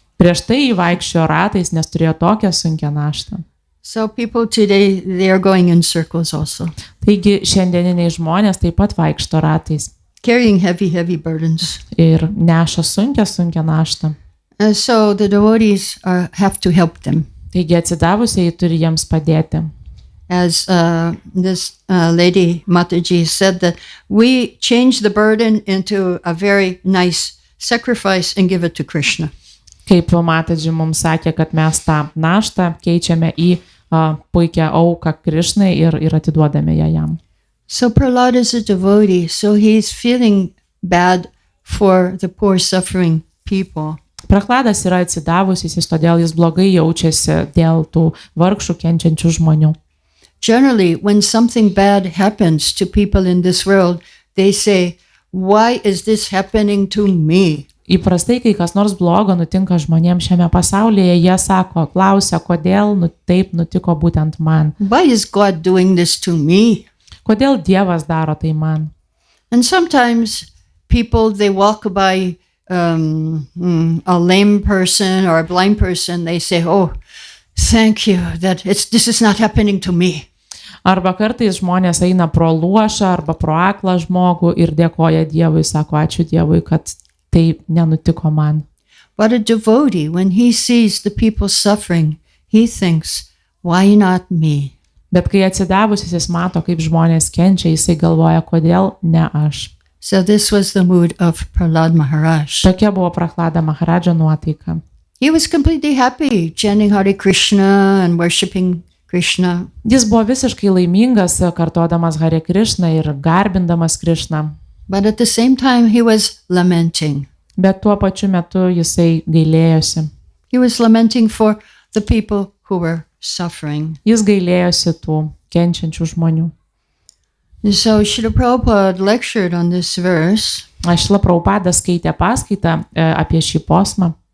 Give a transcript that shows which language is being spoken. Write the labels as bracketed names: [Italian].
[Lithuanian] Prieš tai jį vaikščiojo ratais, nes turėjo tokią sunkią naštą. [English] So people today, they are going in circles also. [Lithuanian] Taigi šiandieniniai žmonės taip pat vaikšto ratais. [English] Carrying heavy burdens. [Lithuanian] Ir neša sunkią naštą. [English] So the devotees have to help them. [Lithuanian] Taigi atsidavusiai turi jiems padėti. [English] As this lady Matadži said, that we change the burden into a very nice sacrifice and give it to Krishna. [Lithuanian] Kaip Matadži mums sakė, kad mes tą naštą keičiame į puikią auką Krišnai ir atiduodame ją jam. [English] So Prahlad is a devotee, so he's feeling bad for the poor suffering people. [Lithuanian] Prahladas yra atsidavusis, todėl jis blogai jaučiasi dėl tų vargšų kenčiančių žmonių. [English] Generally, when something bad happens to people in this world, they say, "Why is this happening to me?" [Lithuanian] Įprastai, kai kas nors blogo nutinka žmonėms šiame pasaulyje, jie sako, klausia, kodėl taip nutiko būtent man. [English] Why is God doing this to me? [Lithuanian] Kodėl Dievas daro tai man? [English] And sometimes people, they walk by a lame person or a blind person, they say, "Oh, thank you that this is not happening to me." [Lithuanian] Arba kartais žmonės eina pro luošą arba pro aklą žmogų ir dėkoja Dievui, sako, ačiū Dievui, kad tai nenutiko man. [English] But a devotee, when he sees the people suffering, he thinks, "Why not me?" [Lithuanian] Bet kai atsidavusis jis mato, kaip žmonės kenčia, jisai galvoja, kodėl ne aš. [English] So this was the mood of Prahlad Maharaj. [Lithuanian] Tokia buvo Prahlada Maharadžo nuotaika. [English] He was completely happy, chanting Hare Krishna and worshipping Krishna. [Lithuanian] Jis buvo visiškai laimingas, kartodamas Hare Krishna ir garbindamas Krišną. [English] But at the same time, he was lamenting. [Lithuanian] Bet tuo pačiu metu jisai gailėjosi. [English] He was lamenting for the people who were suffering. [Lithuanian] Jis gailėjosi tų kenčiančių žmonių. [English] So Srila Prabhupada lectured on this verse. [Lithuanian] Šrila Prabhupadas skaitė paskaitą apie šį posmą.